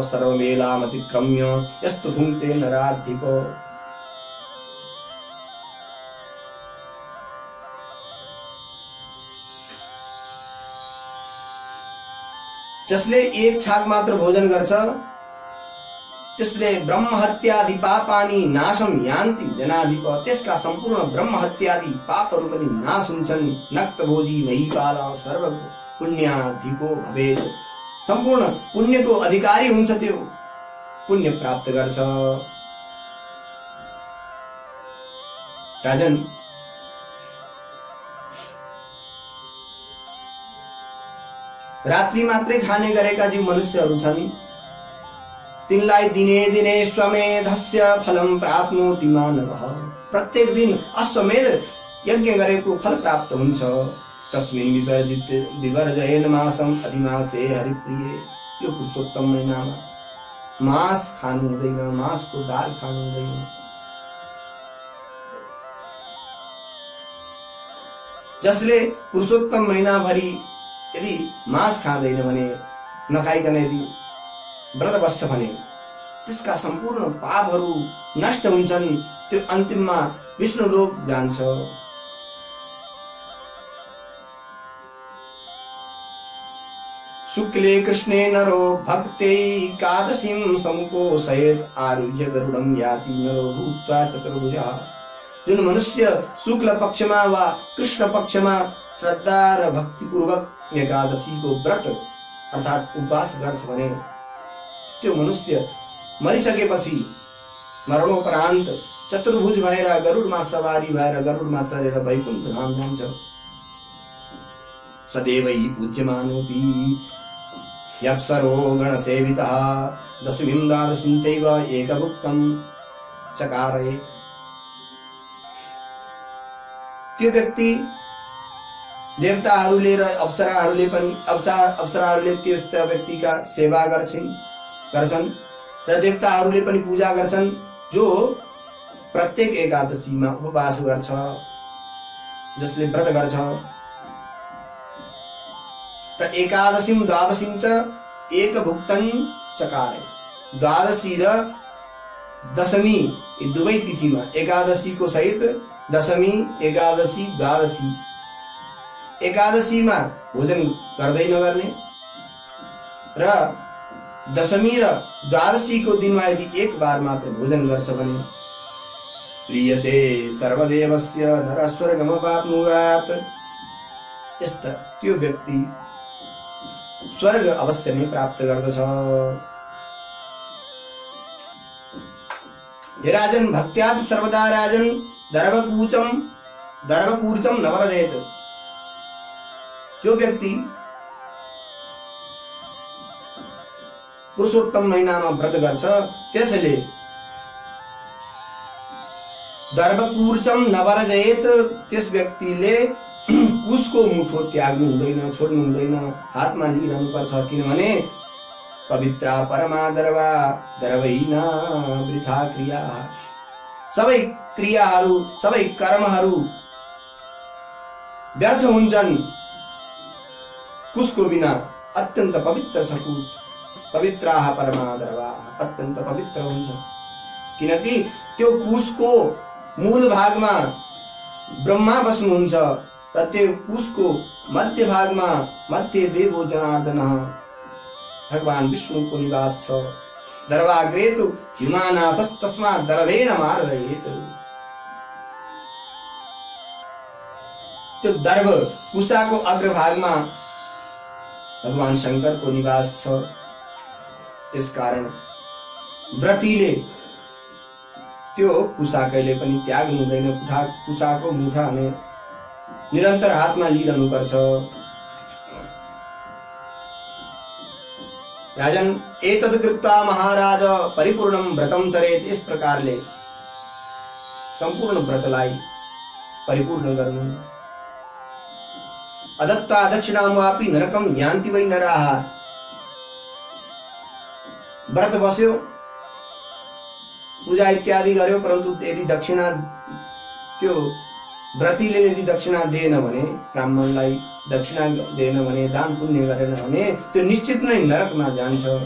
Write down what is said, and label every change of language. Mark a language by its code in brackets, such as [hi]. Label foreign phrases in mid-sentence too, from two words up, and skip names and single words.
[sa] सर्वमेलाम अतिक्रम्य यस्तो भुङ्क्ते नराधिपो। [ne] जसले एक छाक मात्र भोजन गर्छ त्यसले [sa] ब्रह्महत्यादि पापानि नाशम यान्ति जनाधिप। [ne] त्यसका सम्पूर्ण ब्रह्महत्यादि पापहरू पनि नाश हुन्छन्। [sa] नक्तभोजी महीपाल सर्व पुण्याधिको भवेत्। [ne] सम्पूर्ण पुण्यको अधिकारी हुन्छ त्यो। पुण्य प्राप्त गर्छ। राजन, रात्रि मात्रै खाने गरेका जो मनुष्यहरू छन् तिनलाई दिने दिने [sa] स्वमेधस्य फलम प्राप्नोति मानवः। [ne] प्रत्येक दिन अश्वमेध यज्ञ गरेको फल प्राप्त हुन्छ। [sa] तस्मिन् विवर्जयेन मासम अधिमासे हरिप्रिय। [ne] यो पुरुषोत्तम महिनामा मास खानु हुँदैन, मासको दाल खानु हुँदैन। जसले पुरुषोत्तम महिनाभरि यदि मास खाँदैन भने, नखाइकन यदि व्रत बस्छ भने त्यसका सम्पूर्ण पापहरू नष्ट हुन्छन्। त्यो अन्तिममा विष्णु लोक जान्छ। [sa] शुक्ले कृष्णे नरो भक्ते एकादशीं समुपोषयेत् आरुह्य गरुडं याति नरो भूत्वा चतुर्भुजः। [ne] जुन मनुष्य शुक्ल पक्षमा वा कृष्ण पक्षमा श्रद्धा र भक्तिपूर्वक एकादशीको व्रत अर्थात् उपवास गर्छ भने त्यो मनुष्य मरिसकेपछि मरणोपरान्त चतुर्भुज भएर गरुडमा सवारी भएर गरुडमा चढेर वैकुण्ठ धाम जान्छ। [sa] सदैवै पूज्यमानोऽपि यप्सरो गणसेवितः दशमीं द्वादशीं चैव एकभुक्तं चकारयेत्। [ne] त्यो व्यक्ति देवताहरूले र अप्सराहरूले त्यस्ता व्यक्तिका सेवा गर्छन् र देवताहरूले पनि पूजा गर्छन् जो प्रत्येक एकादशीमा उपवास गर्छ, जसले व्रत गर्छ। [sa] र एकादशीं द्वादशीं च एकभुक्तं चकारे। [ne] द्वादशी र दशमी यी दुवै तिथिमा एकादशीको सहित दशमी, एकादशी, द्वादशी। एकादशीमा भोजन गर्दै नगर्ने र दशमी र द्वादशीको दिनमा यदि एक बार मात्र भोजन गर्छ भने [sa] प्रियते सर्वदेवस्य नरः स्वर्गमवाप्नुयात्। [ne] त्यस्ता त्यो व्यक्ति स्वर्ग अवश्य नै प्राप्त गर्दछ। [sa] हे राजन, भक्त्यात् सर्वदा राजन दर्भकूर्चम नवरदेत। [ne] जो व्यक्ति पुरुषोत्तम महिनामा व्रत गर्छ त्यसले [sa] दर्भकूर्चम नवरदेत। [ne] त्यस व्यक्तिले कुशको मुठो त्याग्नु हुँदैन, छोड्नु हुँदैन, हातमा लिइरहनु पर्छ। [sa] किनभने पवित्रा परमा दर्वा दर्वैना वृथा क्रिया। [ne] सबै क्रियाहरू, सबै कर्महरू व्यर्थ हुन्छन् कुशको बिना। अत्यन्त पवित्र छ कुश। [sa] पवित्राः परमा दर्वा, [ne] अत्यन्त पवित्र हुन्छ। किनकि त्यो कुशको मूल भागमा ब्रह्मा बस्नुहुन्छ र त्यो कुशको मध्य भागमा [sa] मध्य देवो [ne] जनार्दन भगवान विष्णुको निवास छ। [sa] दर्वाग्रे तु युमानाथस्तस्मात् दर्वेण मार्दयेत्। [ne] त्यो दर्भ कुशाको अग्रभागमा भगवान शंकरको निवास छ। त्यसकारण व्रतीले त्यो कुशा कहिले पनि त्याग्नु हुँदैन। कुशाको मुठा भने निरन्तर हातमा लिइरहनु पर्छ। [sa] राजन, एतद् कृत्वा महाराज परिपूर्णं व्रतं चरेत्। [ne] इस प्रकारले सम्पूर्ण व्रतलाई परिपूर्ण गर्नु। [sa] अदत्ता दक्षिणां वापि नरकं यान्ति वै नराः। [ne] व्रत बस्यो, पूजा इत्यादि गर्यो, परन्तु यदि दक्षिणा त्यो व्रतीले यदि दक्षिणा दिएन भने, ब्राह्मणलाई दक्षिणा दिएन भने, दान पुण्य गरेन भने त्यो निश्चित नै नरकमा जान्छ।